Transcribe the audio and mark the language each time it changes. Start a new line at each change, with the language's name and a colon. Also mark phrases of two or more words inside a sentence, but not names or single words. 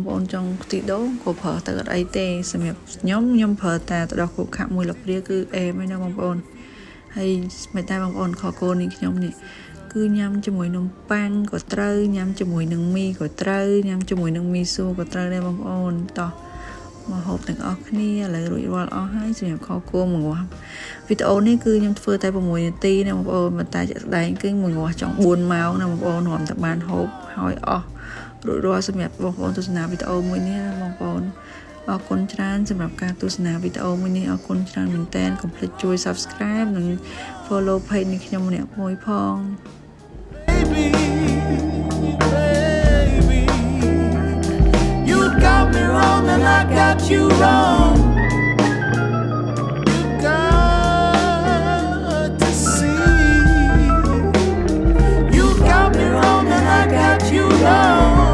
Khmer: ប្អូនចង់ខ្ទិះដូងក៏ប្រើទៅអត់អីទេសម្រាប់ខ្ញុំប្រើតែទឹកដោះគោខាប់មួយស្លាបព្រាគឺអែមហើយណាបងប្អូនហើយមិនតែបងប្អូនខគោនេះខ្ញុំនេះគឺញ៉ាំជាមួយនំប៉័ងក៏ត្រូវញ៉ាំជាមួយនឹងមីក៏ត្រូវញ៉ាំជាមួយនឹងមីសួរក៏ត្រូវដែរបងប្អូនតោះមកហូបទាំងអស់គ្នាឥឡូវរួចរាល់អស់ហើយសម្រាប់ខគោមកងាស់វីដេអូនេះគឺខ្ញុំធ្វើតែ6នាទីណាបងប្អូនប៉ុន្តែជាក់ស្ដែងគឺមកងាស់ចង់4ម៉ោងណាបងប្អូនរំតែបានហូបហើយអស់ អ រួចរាល់សម្រាប់បងប្អូនទស្សនាវីដេអូមួយនេះបងប្អូនអរគុណច្រើនសម្រាប់ការទស្សនាវីដេអូមួយនេះអរគុណច្រើនមែនទែនកុំភ្លេចជួយ Subscribe និង
English: Follow page
Khmer: នេះខ្ញុំម្នាក់មួយផង
English: Baby, baby, you got me wrong and I got you wrong. You got to see. You got me wrong and I got you wrong.